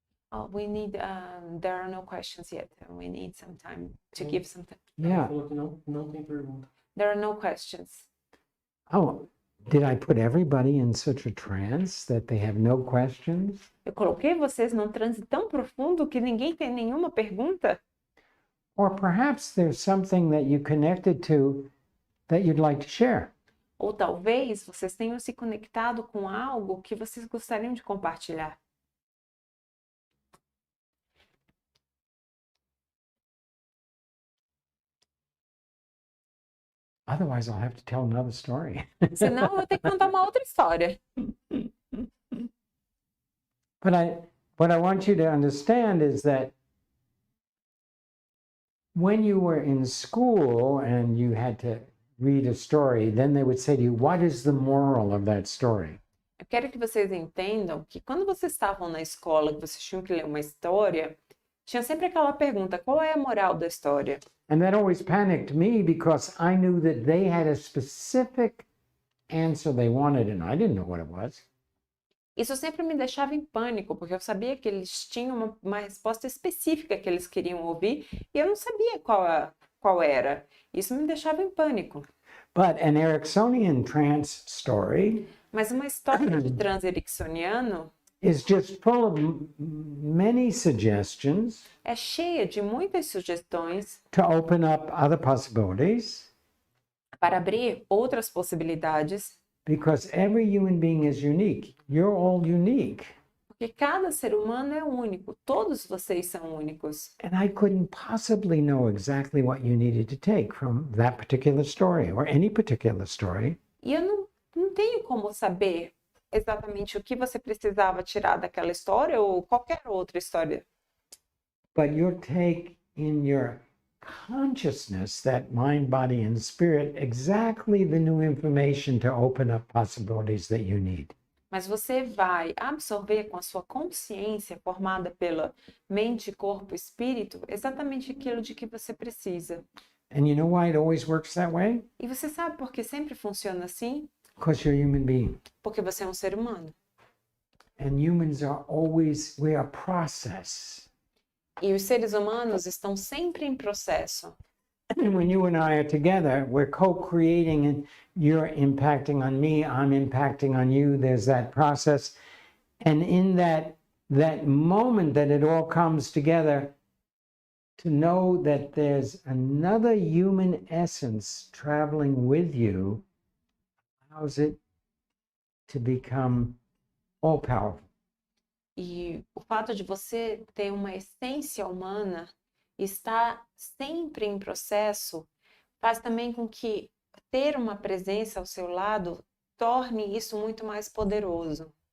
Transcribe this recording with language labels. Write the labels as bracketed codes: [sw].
[en] Oh, we need, there are no questions yet. We need some time to give some time. Yeah. [pt] Não tem pergunta. [en] There are no questions. Oh, did I put everybody in such a trance that they have no questions? [pt] Eu coloquei vocês num transe tão profundo que ninguém tem nenhuma pergunta? [en] Or perhaps there's something that you connected to that you'd like to share. [pt] Ou talvez vocês tenham se conectado com algo que vocês gostariam de compartilhar. [en] Otherwise, I'll have to tell another story. [pt] Senão eu vou ter que contar uma outra história. [en] But what I want you to understand is that when you were in school and you had to read a story, then they would say to you, what is the moral of that story? [pt] Eu quero que vocês entendam que quando vocês estavam na escola, que vocês tinham que ler uma história, tinha sempre aquela pergunta, qual é a moral da história? [en] And that always panicked me because I knew that they had a specific answer they wanted and I didn't know what it was. [pt] Isso sempre me deixava em pânico, porque eu sabia que eles tinham uma resposta específica que eles queriam ouvir e eu não sabia qual era. Isso me deixava em pânico. [en] But an Ericksonian trance story [pt] Mas uma história de transe ericksoniano [en] is just full of many suggestions [pt] é cheia de muitas sugestões [en] to open up other possibilities [pt] para abrir outras possibilidades, [en] because every human being is unique. You're all unique. [pt] porque cada ser humano é único, todos vocês são únicos. [en] And I couldn't possibly know exactly what you needed to take from that particular story or any particular story. [pt] E eu não tenho como saber exatamente o que você precisava tirar daquela história ou qualquer outra história. [en] But your take in your consciousness, that mind, body, and spirit, exactly the new information to open up possibilities that you need. [pt] Mas você vai absorver com a sua consciência formada pela mente, corpo e espírito exatamente aquilo de que você precisa. [en] And you know why it always works that way? [pt] E você sabe por que sempre funciona assim? [en] Because you're a human being. [pt] Porque você é um ser humano. [en] And humans are always, we are process. [pt] E os seres humanos estão sempre em processo. [en] And when you and I are together, we're co-creating and you're impacting on me, I'm impacting on you. There's that process. And in that moment that it all comes together, to know that there's another human essence traveling with you allows it to become all powerful. [pt] E o fato de você ter uma essência humana e estar sempre em processo faz também com que ter uma presença ao seu lado torne isso muito mais poderoso.